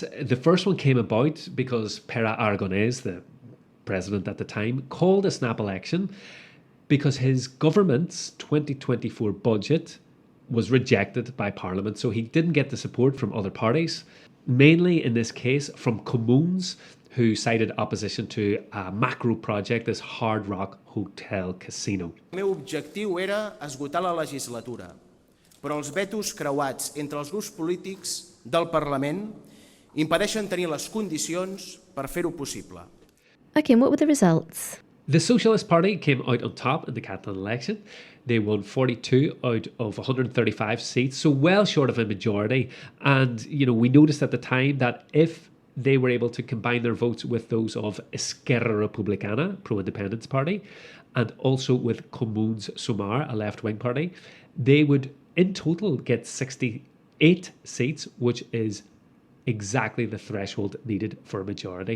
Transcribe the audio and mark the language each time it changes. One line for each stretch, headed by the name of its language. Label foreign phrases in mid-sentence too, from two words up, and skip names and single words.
English: The first one came about because Pere Aragonès, the president at the time, called a snap election because his government's 2024 budget was rejected by Parliament. So he didn't get the support from other parties, mainly in this case from Comuns, who cited opposition to a macro project, this Hard Rock Hotel Casino.
Catalan: El meu objectiu era esgotar la legislatura, però els vetos creuats entre els grups polítics del Parlament impedeixen tenir les condicions per fer-ho possible.
English: Okay, and what were the results? The Socialist Party came out on top in the Catalan election. They won 42 out of 135 seats, so well short of a majority. And, we noticed at the time that if they were able to combine their votes with those of Esquerra Republicana, pro-independence party, and also with Comuns Sumar, a left-wing party, they would in total get 68 seats, which is exactly the threshold needed for a majority.